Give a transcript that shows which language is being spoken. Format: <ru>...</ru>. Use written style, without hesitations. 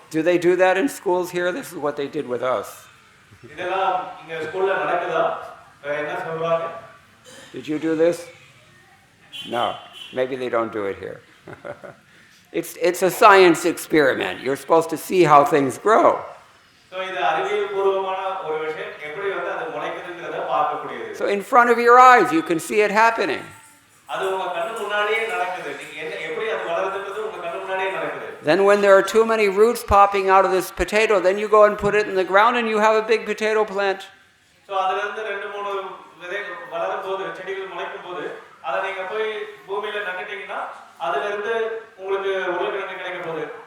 <en>Do they do that in schools here? This is what they did with us.</en> <ta>இதெல்லாம் இங்க ஸ்கூல்ல நடக்குதா? என்ன சொல்றாங்க?</ta> <en>Did you do this? No. Maybe they don't do it here. It's a science experiment. You're supposed to see how things grow.</en> <ta>So இது அறிவியல் பூர்வமான ஒரு விஷயம். எப்படி வந்து அது முளைக்குதுங்கறத பார்க்கக்கூடியது.</ta> <en>So in front of your eyes you can see it happening.</en> <ta>அது உங்க கண்ணு முன்னாடியே நடக்குது. நீங்க எப்படி அது வளருதுன்றது உங்க கண்ணு முன்னாடியே நடக்குது.</ta> <en>Then when there are too many roots popping out of this potato, then you go and put it in the ground and you have a big potato plant.</en> <ta>So அதுல இருந்து ரெண்டு மூணு விதை போது செடிகள் முளைக்கும் போது அதை நீங்க போய் பூமியில நட்டுட்டீங்கன்னா அதுல இருந்து உங்களுக்கு உருளைக்கிழங்கு கிடைக்க போகுது.</ta>